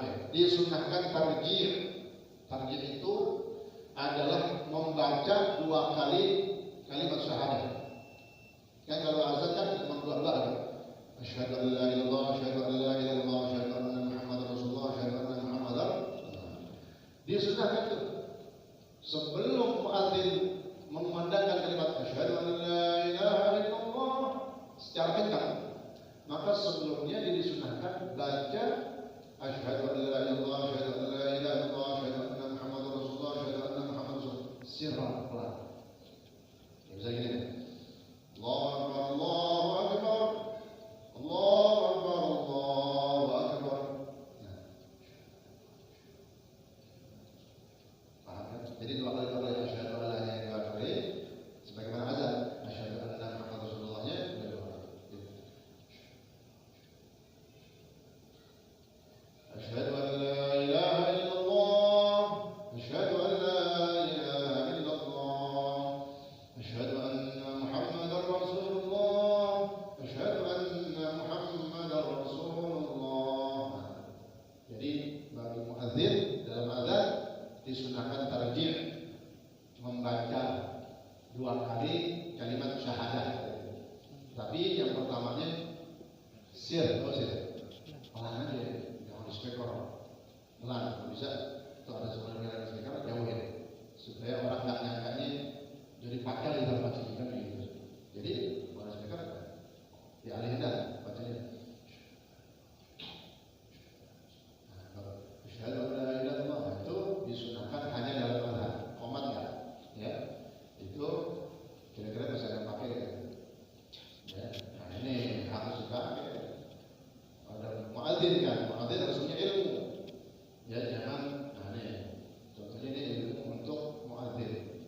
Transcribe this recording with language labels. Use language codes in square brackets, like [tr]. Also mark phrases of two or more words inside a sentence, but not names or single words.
[id] Disunahkan tarjih. Tarjih itu adalah membaca 2 kali kalimat syahadat. Kan kalau azan kan memang 2 kan. [ar] أشهد أن لا إله إلا الله، أشهد أن لا إله إلا الله، أشهد أن محمدا رسول الله، أشهد أن محمدا. [id] Disunahkan itu sebelum muadzin mengumandangkan kalimat [ar] أشهد أن لا إله إلا الله [id] secara kencang, maka sebelumnya disunahkan baca [ar] أشهد أن لا إله إلا الله، أشهد أن لا إله إلا الله، أشهد أن محمدا رسول الله، أشهد أن محمدا رسول الله سرا pelan. [id] Ya, bisa gini. [ar] الله أكبر، الله أكبر. الله أكبر، الله أكبر. [id] Nah. Paham kan? Jadi 2 kali [ar] أشهد أن لا إله إلا الله [id] sebagaimana azan [ar] أشهد أن محمدا رسول الله أشهد أن لا إله إلا الله، أشهد أن لا إله إلا الله، أشهد أن محمدا رسول الله، أشهد أن محمدا رسول الله. [id] Jadi bagi muadzin dalam azan disunahkan tarjih, membaca 2 kali kalimat syahadat. Tapi yang pertamanya sir, pelan aja, jangan di speaker, pelan. Kalau bisa, kalau ada suara yang di speaker jauhin, supaya orang nggak nyangkanya jadi pakal di dalam baca kan gitu. Jadi kalau ada speaker dialihin dah bacanya. [ar] أشهد أن لا إله إلا الله [id] itu disunahkan hanya dalam azan, qomat ya. Itu kira-kira bisa yang pakai ya. Nah ini harus dipakai. Ada muadzin kan, muadzin harus punya ilmu. Ya jangan, nah ini contohnya ini ilmu untuk muadzin.